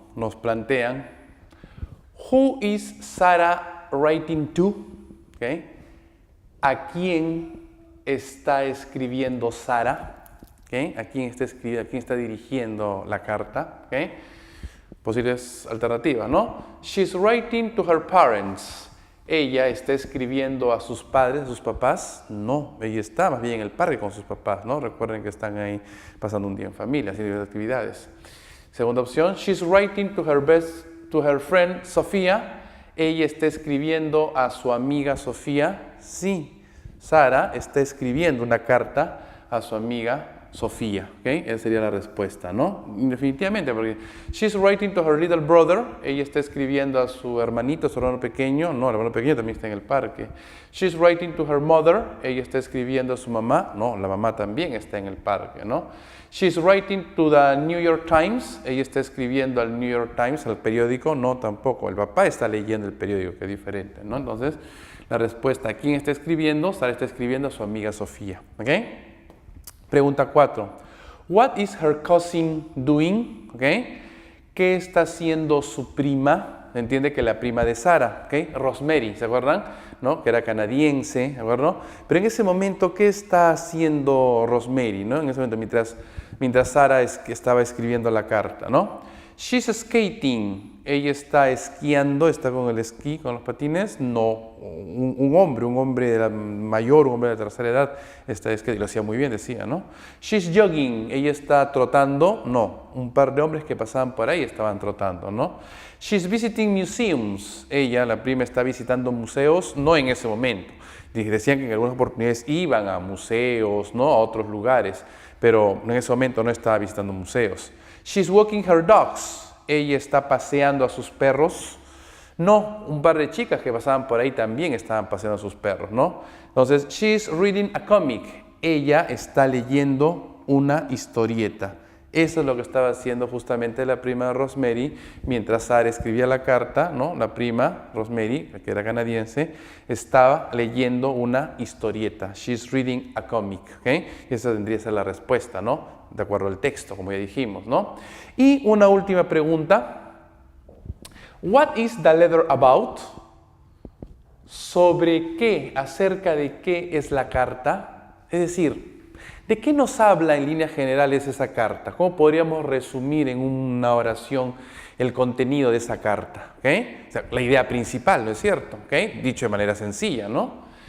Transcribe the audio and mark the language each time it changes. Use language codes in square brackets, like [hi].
[es] Nos plantean, [en] Who is Sarah writing to? ¿Okay? [es] ¿A quién está escribiendo Sara? ¿Okay? ¿A quién está dirigiendo la carta? ¿Okay? Posibles alternativas, ¿no? [en] She's writing to her parents. [es] Ella está escribiendo a sus padres, a sus papás. No, ella está más bien en el parque con sus papás, ¿no? Recuerden que están ahí pasando un día en familia, haciendo actividades. Segunda opción, [en] she's writing to her friend Sofía. [es] Ella está escribiendo a su amiga Sofía. Sí, Sara está escribiendo una carta a su amiga Sofía, ¿okay? Esa sería la respuesta, ¿no? Definitivamente, porque [en] she's writing to her little brother, [es] ella está escribiendo a su hermanito, a su hermano pequeño, no, el hermano pequeño también está en el parque. [en] She's writing to her mother, [es] ella está escribiendo a su mamá, no, la mamá también está en el parque, ¿no? [en] She's writing to the New York Times, [es] ella está escribiendo al New York Times, al periódico, no, tampoco, el papá está leyendo el periódico, que es diferente, ¿no? Entonces, la respuesta, ¿a quién está escribiendo? Sara está escribiendo a su amiga Sofía, ¿ok? Pregunta 4. [en] What is her cousin doing? ¿Okay? [es] ¿Qué está haciendo su prima? Entiende que la prima de Sara, ¿okay? Rosemary, ¿se acuerdan? ¿No? Que era canadiense, ¿de acuerdo? Pero en ese momento, ¿qué está haciendo Rosemary? ¿No? En ese momento, mientras Sara estaba escribiendo la carta, ¿no? [en] She's skating. [es] Ella está esquiando, está con el esquí, con los patines. No, un hombre mayor, un hombre de la tercera edad, está esquiando, lo hacía muy bien, decía, ¿no? [en] She's jogging. [es] Ella está trotando. No, un par de hombres que pasaban por ahí estaban trotando, ¿no? [en] She's visiting museums. [es] Ella, la prima, está visitando museos, no en ese momento. Decían que en algunas oportunidades iban a museos, ¿no? A otros lugares, pero en ese momento no estaba visitando museos. [en] She's walking her dogs. [es] Ella está paseando a sus perros. No, un par de chicas que pasaban por ahí también estaban paseando a sus perros, ¿no? Entonces, [en] she's reading a comic. [es] Ella está leyendo una historieta. Eso es lo que estaba haciendo justamente la prima de Rosemary mientras Sara escribía la carta, ¿no? La prima, Rosemary, que era canadiense, estaba leyendo una historieta. [en] She's reading a comic, [es] ¿ok? Esa tendría que ser la respuesta, ¿no? De acuerdo al texto, como ya dijimos, ¿no? Y una última pregunta. [en] What is the letter about? [es] ¿Sobre qué? ¿Acerca de qué es la carta? Es decir, ¿de qué nos habla en líneas generales esa carta? ¿Cómo podríamos resumir en una oración el contenido de esa carta? ¿Okay? O sea, la idea principal, ¿no es cierto? ¿Okay? Dicho de manera sencilla, ¿no?